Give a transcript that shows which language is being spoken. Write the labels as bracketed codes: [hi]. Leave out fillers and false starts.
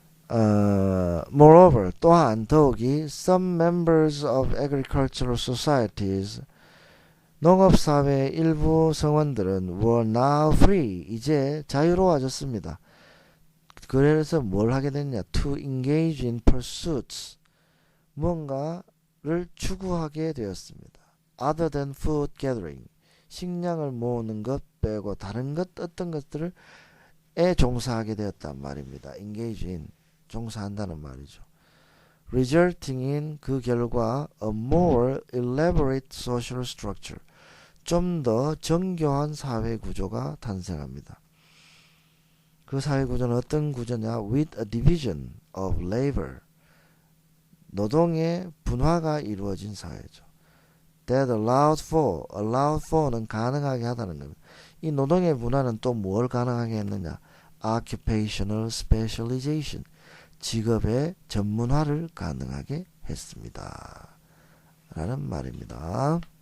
[en] Moreover, [ko] 또한 더욱이 [en] some members of agricultural societies, [ko] 농업사회의 일부 성원들은 [en] were now free, [ko] 이제 자유로워졌습니다. 그래서 뭘 하게 됐냐? [en] To engage in pursuits, [ko] 뭔가를 추구하게 되었습니다. [en] Other than food gathering, [ko] 식량을 모으는 것 빼고 다른 것, 어떤 것들을 종사하게 되었단 말입니다. [en] engage in, [ko] 종사한다는 말이죠. [en] resulting in, [ko] 그 결과 [en] a more elaborate social structure, [ko] 좀 더 정교한 사회 구조가 탄생합니다. 그 사회 구조는 어떤 구조냐? [en] with a division of labor, [ko] 노동의 분화가 이루어진 사회죠. [en] that allowed for [ko] 는 가능하게 하다는 겁니다. 이 노동의 분화는 또 뭘 가능하게 했느냐? [en] occupational specialization, [ko] 직업의 전문화를 가능하게 했습니다. 라는 말입니다.